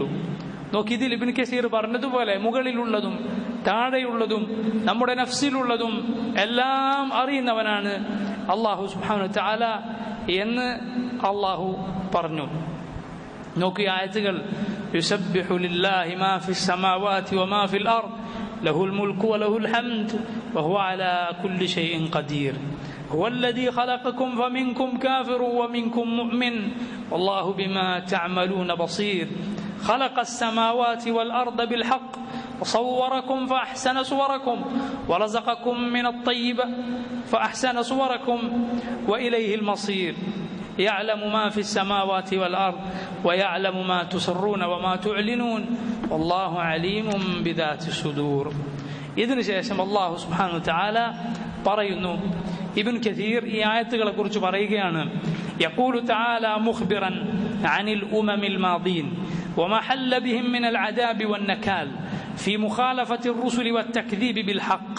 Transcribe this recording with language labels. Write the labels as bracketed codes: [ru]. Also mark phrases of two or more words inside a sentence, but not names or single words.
[ml] നോക്കി, ഇതിൽ ഇബ്നു കസീർ പറഞ്ഞതുപോലെ മുകളിലുള്ളതും താഴെയുള്ളതും നമ്മുടെ നഫ്സിലുള്ളതും എല്ലാം അറിയുന്നവനാണ് അല്ലാഹു [ar] سبحانه تعالى [ml] എന്ന് അല്ലാഹു പറഞ്ഞു. നോക്കി ആയത്തുകൾ, [ar] يسبح لله ما في السماوات وما في الأرض له الملك وله الحمد وهو على كل شيء قدير. هو الذي خلقكم فمنكم كافر ومنكم مؤمن والله بما تعملون بصير. خلق السماوات والأرض بالحق وصوركم فأحسن صوركم ورزقكم من الطيب فأحسن صوركم وإليه المصير. يعلم ما في السماوات والأرض ويعلم ما تسرون وما تعلنون والله عليم بذات الصدور. [ml] ഇതിനു ശേഷം അല്ലാഹു [ar] سبحانه تعالى [ml] പറയുന്നു, ഇബ്നു കസീർ ഈ ആയത്തുകളെ കുറിച്ച് പറയുകയാണ്, [ar] يقول تعالى مخبرا عن الأمم الماضين وما حل بهم من العذاب والنكال في مخالفة الرسل والتكذيب بالحق.